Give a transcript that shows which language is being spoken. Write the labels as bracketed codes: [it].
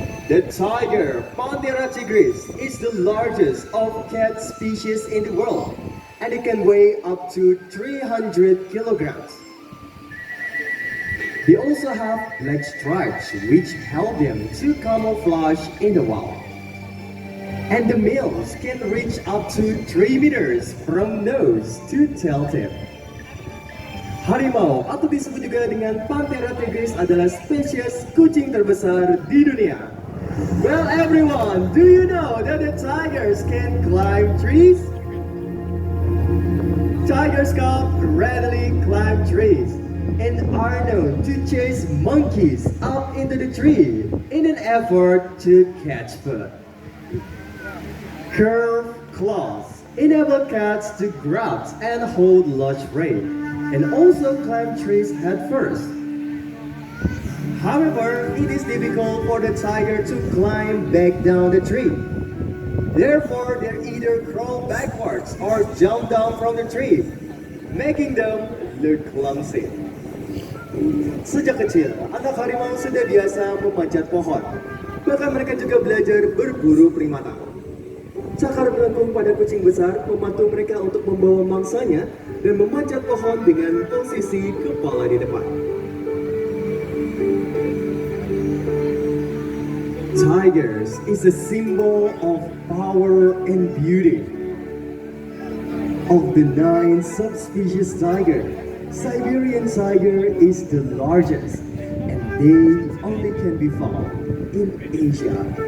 [en] The tiger, Panthera tigris, is the largest of cat species in the world, and it can weigh up to 300 kilograms. They also have black stripes which help them to camouflage in the wild. And the males can reach up to 3 meters from nose to tail tip. [id] Harimau atau disebut juga dengan Panthera tigris adalah spesies kucing terbesar di dunia. [en] Well everyone, do you know that the tigers can climb trees? Tigers cub readily climb trees and are known to chase monkeys up into the tree in an effort to catch food. Curved claws enable cats to grab and hold large prey and also climb trees headfirst. However, it is difficult for the tiger to climb back down the tree. Therefore, they either crawl backwards or jump down from the tree, making them look clumsy. [id] Sejak kecil, anak harimau sudah biasa memanjat pohon. Bahkan mereka juga belajar berburu primata. Cakar melengkung pada kucing besar membantu mereka untuk membawa mangsanya dan memanjat pohon dengan posisi kepala di depan. [en] Tigers is a symbol of power and beauty. Of the 9 subspecies tiger, Siberian tiger is the largest and they only can be found in Asia.